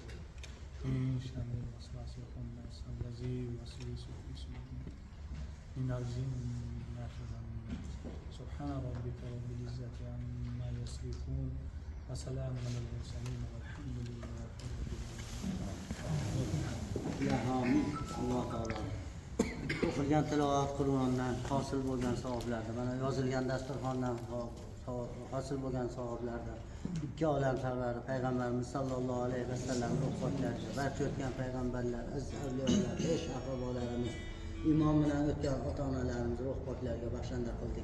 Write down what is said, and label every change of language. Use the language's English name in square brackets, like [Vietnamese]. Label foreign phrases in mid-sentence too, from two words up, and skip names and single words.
[Arabic] من شر الوسواس الخناس الذي يوسوس في صدور من الجنة والناس. سبحان ربك رب العزة عما يصفون وسلام على المرسلين والحمد لله رب العالمين. يا أمين. [Uzbek] Alloh taolo o'qilgan tilovat Qur'ondan hosil bo'lgan savoblardan, mana yozilgan dasturxondan hosil bo'lgan savoblardan ikki olam sarvari payg'ambarimiz [Arabic] صلى الله عليه وسلم [Uzbek] ruhsatlarga barcha o'tgan payg'ambarlar, aziz avliyolar, besh aqrabolarimiz, imom bilan o'tgan ota-onalarimiz ruhsatlarga baxshanda qildik.